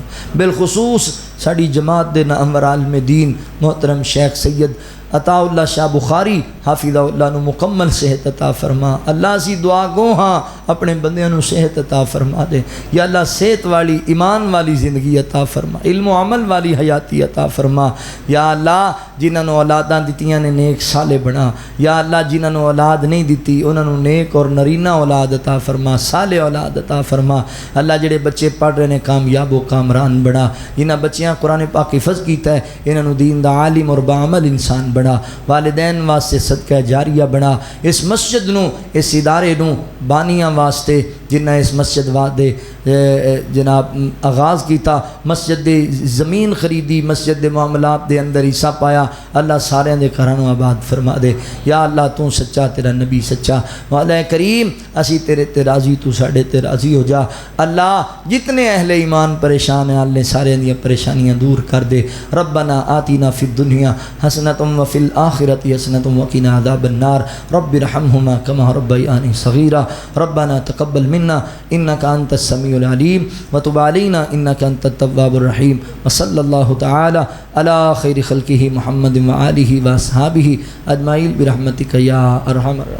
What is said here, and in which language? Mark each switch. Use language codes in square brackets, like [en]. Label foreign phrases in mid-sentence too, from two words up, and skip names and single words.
[pa] بالخصوص ساڑی جماعت دے نامور عالم دین محترم شیخ سید عطا اللہ شاہ بخاری [ar] حافظہ اللہ [pa] نو مکمل صحت عطا فرما۔ اللہ اسی دعا گو ہاں اپنے بندیاں نو صحت عطا فرما دے۔ یا اللہ صحت والی ایمان والی زندگی عطا فرما، علم و عمل والی حیاتی عطا فرما۔ یا اللہ جنہاں نو اولاداں دتیاں نے نیک صالح بنا۔ یا اللہ جنہاں نو اولاد نہیں دتی انہاں نو نیک اور نرینہ اولاد عطا فرما، صالح اولاد عطا فرما۔ اللہ جڑے بچے پڑھ رہے نے کامیاب و کامران بنا، جنہاں بچیاں قرآن پاک حفظ کیتا ہے انہاں نو دین دا عالم اور باعمل انسان بنا، والدین واسطے صدقہ جاریہ بنا۔ اس مسجد نو اس ادارے نو بانیاں واسطے جنہاں اس مسجد وعدے جناب آغاز کیتا، مسجد دے زمین خریدی، مسجد دے معاملات دے اندر حصہ پایا، اللہ سارے دے گھراں آباد فرما دے۔ یا اللہ تو سچا، تیرا نبی سچا، مولا کریم اسی تیرے تے راضی، تو ساڈے تے راضی ہو جا۔ اللہ جتنے اہل ایمان پریشان ہیں اللہ سارے دیاں پریشانیاں دور کر دے۔ [ar] ربنا آتینا فی الدنیا حسنۃ وفی الآخرۃ حسنۃ وقنا عذاب النار رب ارحمہما کما ربیانی صغیرا ربنا تقبل منا انک انت السمیع العلیم وتب علینا انک انت التواب الرحیم وصلی اللہ تعالی علی خیر خلقہ محمد وآلہ واصحابہ اجمعین برحمتک یا ارحم الراحمین۔